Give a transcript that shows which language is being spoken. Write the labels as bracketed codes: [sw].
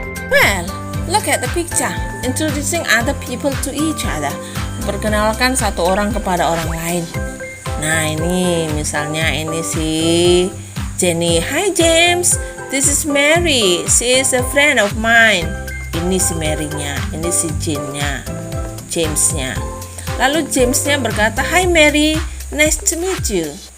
[en] Well, look at the picture. Introducing other people to each other. [id] Perkenalkan satu orang kepada orang lain. Nah, ini misalnya ini si [en] Jenny. Hi James, this is Mary. She is a friend of mine. [id] Ini si Mary-nya, ini si James-nya. Lalu James-nya berkata, [en] "Hi Mary, nice to meet you."